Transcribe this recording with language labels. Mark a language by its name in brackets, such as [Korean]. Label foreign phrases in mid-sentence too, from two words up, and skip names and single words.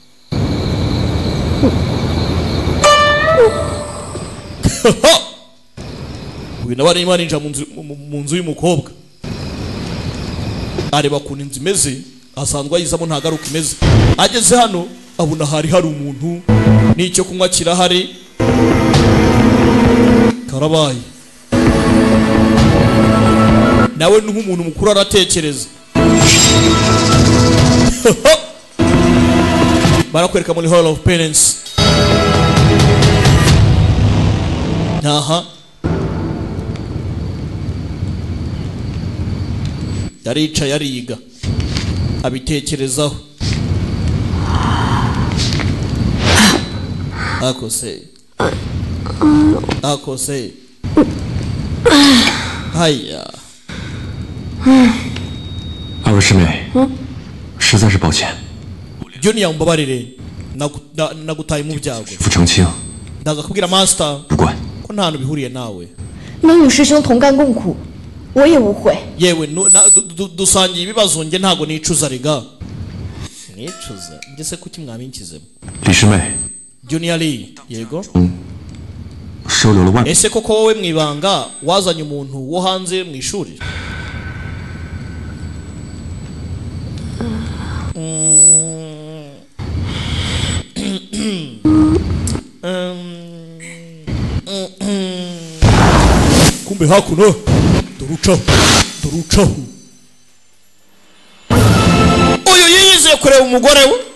[Kinyarwanda] uyu nawe arimo arinjira mu nzu y'umukobwa areba ukuntu inzu imeze asanzwe ayizamo nta garuka imeze ageze hano abona hari umuntu n'icyo kunywa kirahari karabaye nawe nk'umuntu mukuru aratekereza barakwereka muri [English] hall of penance [Kinyarwanda] aha yaricaye ariga abitekerezaho akose haya [Chinese] 2位师妹，实在是抱歉， [Kinyarwanda] Junior mbabarire nagutaye mu byago [Chinese] 不澄清， [Kinyarwanda] ndaza kubwira master [Chinese] 无关。 [Kinyarwanda] ko nta hantu bihuriye nawe [Chinese] 能与师兄同甘共苦，我也无悔。 [Kinyarwanda] yewe dusangiye ibibazo njye ntago nicuza riga nicuza njye se kuki mwabinkizemo [Chinese] 李师妹， [Kinyarwanda] Junior Lee yego [Chinese] 收留了外， [Kinyarwanda] ese koko wowe mwibanga wazanye umuntu wo hanze mu ishuri kumbe hakuno dorucaho uyu yiyizeye kureba umugore we